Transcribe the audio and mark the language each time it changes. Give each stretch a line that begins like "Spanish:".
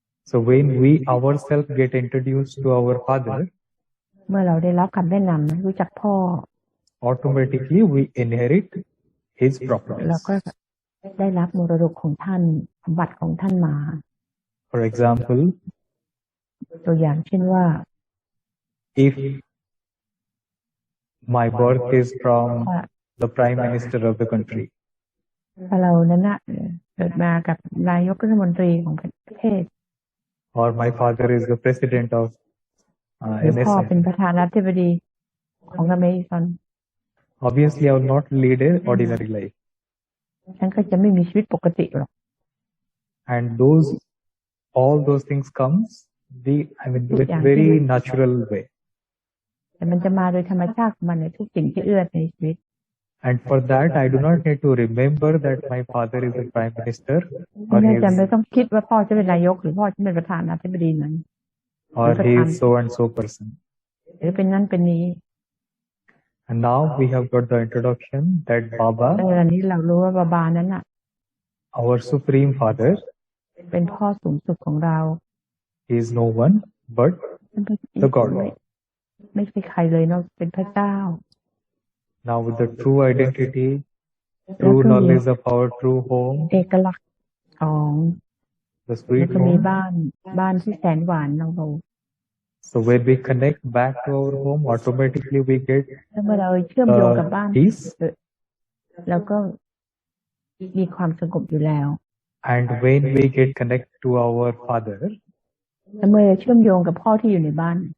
English: So when we ourselves get introduced to our father,
Thai: เมื่อเราได้รับคำแนะนำรู้จักพ่อ
English: automatically we inherit his
Thai: เรา
English: properties.
Thai: ก็ได้รับมรดกของท่านสมบัติของท่านมา
English: For example,
Thai: ตัวอย่างเช่นว่า
English: if my birth is from
Thai: ว่า
English: the prime minister of the country,
Thai: ถ้าเรานั้นนะเกิดมากับนายกรัฐมนตรีของประเทศ
English: or my father is the president of
Thai: หรือพ่อเป็น
English: NSM,
Thai: ประธานาธิบดีของอเมริกัน
English: obviously I will not lead an ordinary life.
Thai: ฉันก็จะไม่มีชีวิตปกติหรอก
English: And all those things comes with very natural way.
Thai: แต่มันจะมาโดยธรรมชาติของมันในทุกสิ่งที่เอื้อในชีวิต
English: And for that, I do not need to remember that my father is the prime minister,
Thai: ไม่จำเป็นต้องคิดว่าพ่อจะเป็นนายกหรือพ่อจะเป็นประธานาธิบดีนั้น
English: or he is so and so person.
Thai: หรือเป็นนั้นเป็นนี้
English: And now we have got the introduction that
Thai: ใน
English: Baba,
Thai: วันนี้เรารู้ว่าบาบานั้นน่ะ
English: our supreme father,
Thai: เป็นพ่อสูงสุดของเรา
English: is no one but the God.
Thai: ไม่ใช่ใครเลยนอกเป็นพระเจ้า
English: Now with the true identity, true knowledge of our true home,
Thai: เอกลักษณ์ของ
English: the
Thai: แล้ว
English: sweet
Thai: ก็มี
English: home.
Thai: บ้านที่แสนหวานเรา
English: So when we connect back to our home, automatically we get
Thai: แล้วเมื่อเราเชื่อมโยงกับบ้าน
English: peace.
Thai: เราก็มีความสงบอยู่แล้ว
English: And when we get connected to our father,
Thai: แล้วเมื่อเราเชื่อมโยงกับพ่อที่อยู่ในบ้าน